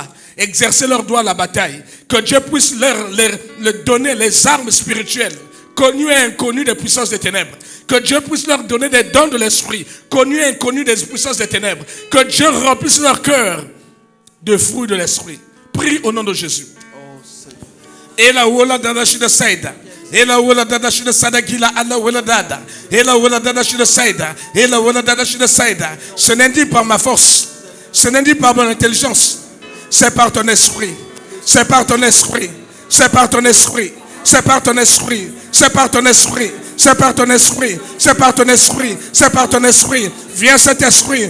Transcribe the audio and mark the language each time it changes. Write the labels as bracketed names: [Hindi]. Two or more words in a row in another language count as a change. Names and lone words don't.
[French] Exercer leurs doigts à la bataille. Que Dieu puisse leur donner les armes spirituelles, connues et inconnues des puissances des ténèbres. Que Dieu puisse leur donner des dons de l'esprit, connus et inconnus des puissances des ténèbres. Que Dieu remplisse leur cœur de fruits de l'esprit. Prie au nom de Jésus. Et la wola dada shida saida. Et la wola dada shida saida gila alla wola dada. Et la wola dada shida saida. Et la wola dada shida saida. Ce n'est dit par ma force. Ce n'est dit par mon intelligence. C'est par ton esprit. C'est par ton esprit. C'est par ton esprit. C'est par ton esprit. C'est par ton esprit. C'est par ton esprit. C'est par ton esprit. C'est par ton esprit. Viens cet esprit.